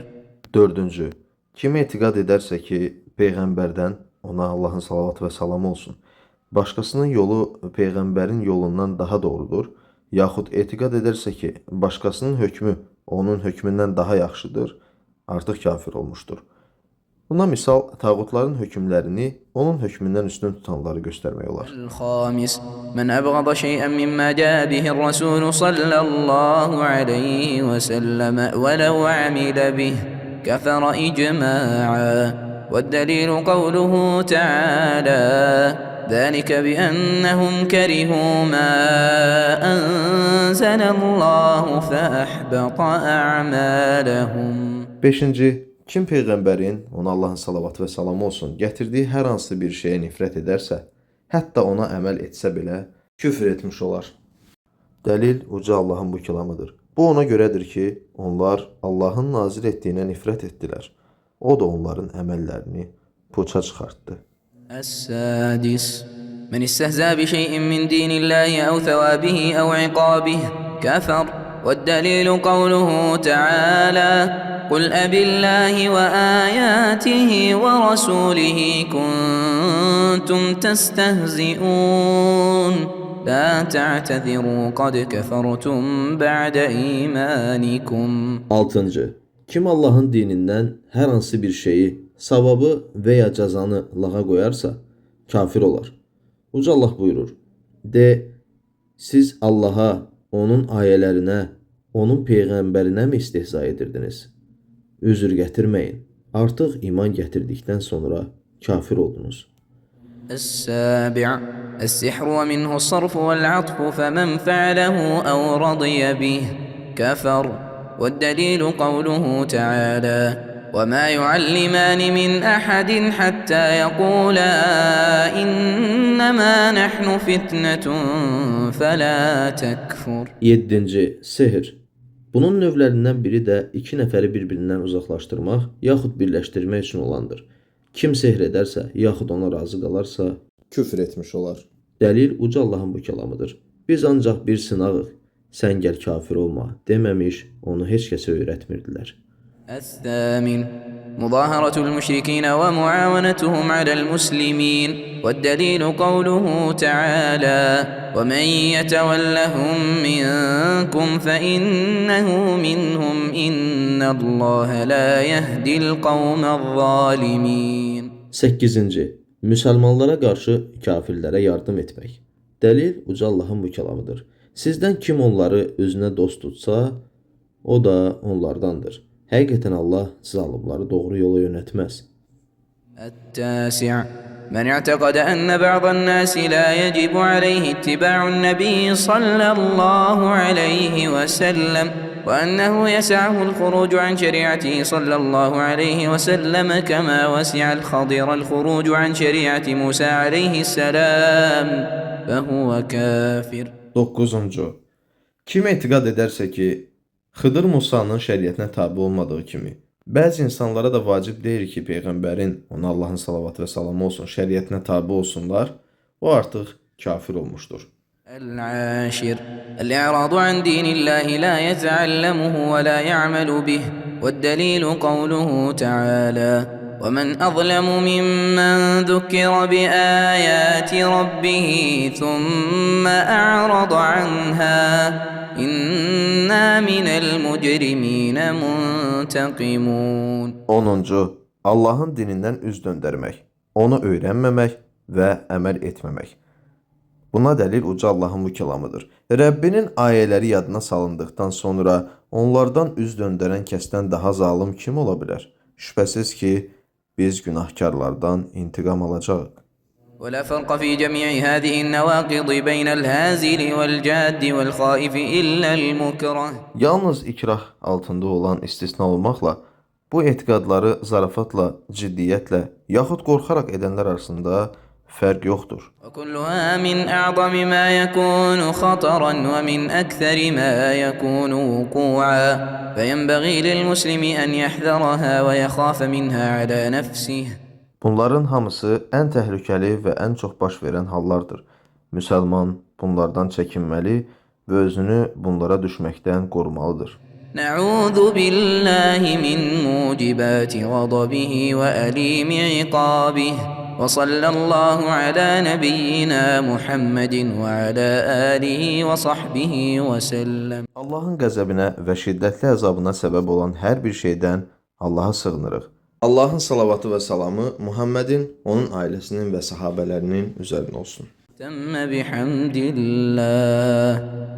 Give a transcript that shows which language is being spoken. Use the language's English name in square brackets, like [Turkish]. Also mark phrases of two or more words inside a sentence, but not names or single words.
[Azerbaijani] Dördüncü, kim etiqad edərsə ki, Peyğəmbərdən, ona Allahın salavatı və salamı olsun, başqasının yolu Peyğəmbərin yolundan daha doğrudur, yaxud etiqad edərsə ki, başqasının hökmü onun hökmündən daha yaxşıdır, artıq kafir olmuşdur. Buna misal, tağutların hökmlərini onun hökmündən üstün tutanları göstərmək olar. [Arabic] الخامس من أبغض شيئا مما جاء به الرسول صلى الله عليه وسلم ولو عمل به كفر إجماعا، والدليل قوله تعالى: ذلك بأنهم كرهوا ما أنزل الله فأحبط أعمالهم. [Azerbaijani] Beşinci, kim Peyğəmbərin, ona Allahın salavatı və salamı olsun, gətirdiyi hər hansı bir şeyə nifrət edərsə, hətta ona əməl etsə belə, küfr etmiş olar. Dəlil uca Allahın bu kəlamıdır. Bu ona görədir ki, onlar Allahın nazil etdiyinə nifrət etdilər. O da onların əməllərini puça çıxartdı. [Arabic] السادس من استهزأ بشيء من دين الله أو ثوابه أو عقابه كفر، والدليل قوله تعالى: قل أبالله وآياته ورسوله كنتم تستهزئون لا تعتذروا قد كفرتم بعد إيمانكم. [Azerbaijani] Altıncı, kim Allahın dinindən hər hansı bir şeyi, savabı və ya cəzanı lağa qoyarsa, kafir olar. Uca Allah buyurur, de, siz Allaha, onun ayələrinə, onun Peyğəmbərinə mi istehza edirdiniz? Üzr gətirməyin, artıq iman gətirdikdən sonra kafir oldunuz. [Arabic] السابع السحر ومنه الصرف والعطف فمن فعله أو رضي به كفر، والدليل قوله تعالى: وما يعلمان من أحد حتى يقولا إنما نحن فتنة فلا تكفر. [Azerbaijani] 7. Sihir. Bunun növlərindən biri də iki nəfəri bir-birindən uzaqlaşdırmaq yaxud birləşdirmək üçün olandır. Kim sehr edərsə, yaxud ona razı qalarsa, küfr etmiş olar. dəlil uca Allahın bu kəlamıdır. Biz ancaq bir sınağıq, sən gəl kafir olma deməmiş, onu heç kəsə öyrətmirdilər. [Arabic] الثامن مظاهرة المشركين ومعاونتهم على المسلمين والدليل قوله تعالى ومن يتولهم منكم فإنه منهم إن الله لا يهدي القوم الظالمين [Azerbaijani] 8. Müsəlmanlara qarşı kafirlərə yardım etmək. Dəlil uca Allahın bu kəlamıdır. Sizdən kim onları özünə dost tutsa, o da onlardandır. Həqiqətən Allah zalimları doğru yola yönətməz. [Arabic] التاسع من اعتقد أن بعض الناس لا يجب عليه اتباع النبي صلى الله عليه وسلم وأنه يسعه الخروج عن شريعته صلى الله عليه وسلم كما وسع الخضر الخروج عن شريعة موسى عليه السلام فهو كافر [Azerbaijani] 9. Kim etiqad edərsə ki, Xıdır Musanın şəriətinə tabi olmadığı kimi, bəzi insanlara da vacib deyil ki, Peyğəmbərin, ona Allahın salavatı və salamı olsun, şəriətinə tabi olsunlar, o artıq kafir olmuşdur. [Arabic] العاشر الإعراض عن دين الله لا يتعلمه ولا يعمل به والدليل قوله تعالى ومن أظلم ممن ذكر بآيات ربه ثم أعرض عنها إنا من المجرمين منتقمون [Azerbaijani] 10. Allahın dinindən üz döndərmək, onu öyrənməmək və əməl etməmək. Buna dəlil uca Allahın bu kəlamıdır. Rəbbinin ayələri yadına salındıqdan sonra onlardan üz döndərən kəsdən daha zalim kim ola bilər? Şübhəsiz ki, biz günahkarlardan intiqam alacağıq. [Arabic] ولا فرق في جميع هذه النواقض بين الهازل والجاد والخائف إلا المكره. [Azerbaijani] Yalnız ikrah altında olan istisna olmaqla, bu etiqadları zarafatla, ciddiyyətlə, yaxud qorxaraq edənlər arasında fərq yoxdur. [Arabic] وكلها من أعظم ما يكون خطرا ومن أكثر ما يكون وقوعا فينبغي للمسلم أن يحذرها ويخاف منها على نفسه. [Azerbaijani] Bunların hamısı ən təhlükəli və ən çox baş verən hallardır. Müsəlman bunlardan çəkinməli və özünü bunlara düşməkdən qorumalıdır. [Arabic] نعوذ بالله من موجبات غضبه وأليم عقابه وصلى الله على نبينا محمد وعلى آله وصحبه وسلم. [Azerbaijani] Allahın qəzəbinə və şiddətli əzabına səbəb olan hər bir şeydən Allaha sığınırıq. Allahın salavatı və salamı Muhammedin, onun ailəsinin və sahabələrinin üzərinə olsun. [Arabic] تم بحمد الله